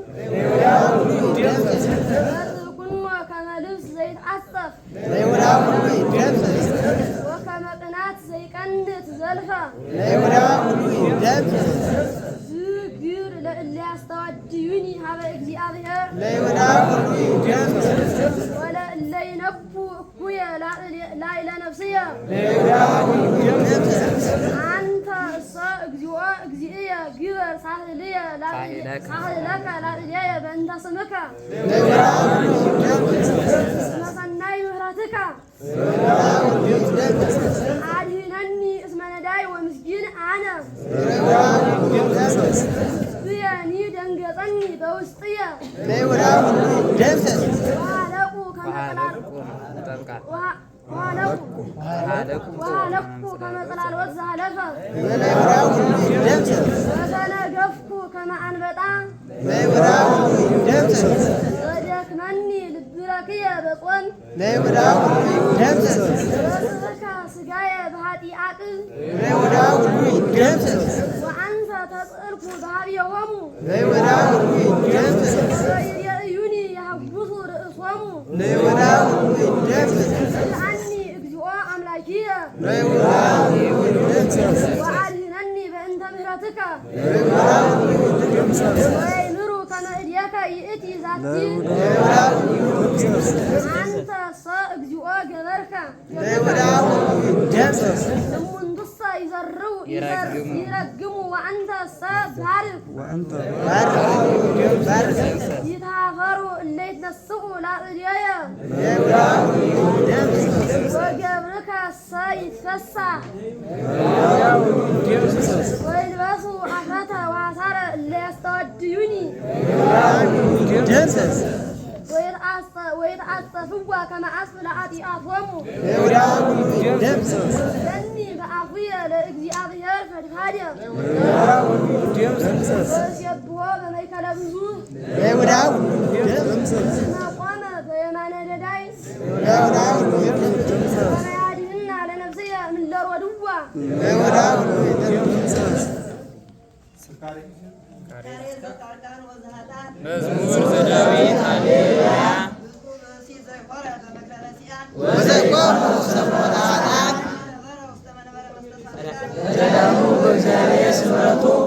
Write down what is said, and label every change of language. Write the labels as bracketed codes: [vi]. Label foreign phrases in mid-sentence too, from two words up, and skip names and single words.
[gez] ወርኩኖ ከመ ልብስ ዘይትዓጸፍ ወከመ ቅናት ዘይቀንት ዘልፈ ዝግር ለእለ ያስተዋድዩኒ ሀበ እግዚአብሔር ወለእለ ይነቡ እኩየ ላዕለ ነፍስየ አንተ እሰ እግዚኦ እግዚእየ ግበር ሳህልየ ሳህለከ ላዕሌየ በእንተ ስምከ እስመ ሰናይ ምህረትከ አድኅነኒ እስመ ነዳይ ወምስኪን አነ ብየኒ ደንገጸኒ በውስጥየ ወሃለቁ ከመ ጽላሎት ዘሃለፈ ወተነገፍኩ ከመ አንበጣ ወደክመኒ ልብረክየ በጾም ወስሕከ ሥጋየ በኃጢአት ወአንተ ተጽእልኩ በኀቤሆሙ ወይሬእዩኒ ያሐጉሱ ርእሶሙ ይልዓኒ እግዚኦ አምላኪየ ወአድኅነኒ በእንተ ምህረትከ ወይምሩ ከመ እዴከ ይእቲ ዛቲ አንተ ሰ እግዚኦ ገበርከ እሙንቱሰ ይረግሙ ወአንተ ሰ ባርክ ይትሃፈሩ እለ ይትነስኡ ላዕሌየ ወገብርከ ሰ ይትፈሳህ ወይልበሱ አፍረተ ወሐሳረ እለ ያስተዋድዩኒ ወይትዓጸፍዋ ከመ አስፍ ለኃጢአቶሙ ለኒ በአፉየ ለእግዚአብሔር ፈድፋደ ወእሴብሖ በማእከለ ብዙ እስመ ቆመ በየማነ ነዳይ ወያድኅና ለነፍስየ እምእለ ሮድዋ መዝሙር ዘዳዊት ሃሌሉያ ወዘቆሙ ሰሞነ ኃጥአን ተዳሙ በእግዚአብሔር ስምረቱ